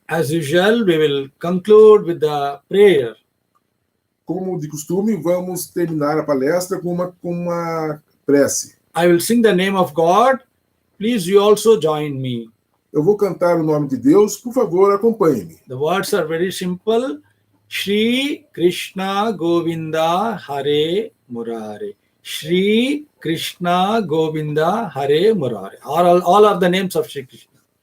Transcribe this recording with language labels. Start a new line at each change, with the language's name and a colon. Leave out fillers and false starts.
English: As usual, we will conclude with the prayer.
Portuguese: Como de costume, vamos terminar a palestra com uma prece.
English: I will sing the name of God. Please, you also join me.
Portuguese: Eu vou cantar o nome de Deus, por favor, acompanhe-me.
English: The words are very simple.
Sanskrit: Shri Krishna Govinda Hare Murare. Shri Krishna Govinda Hare Murare.
English: All are the names of Shri Krishna.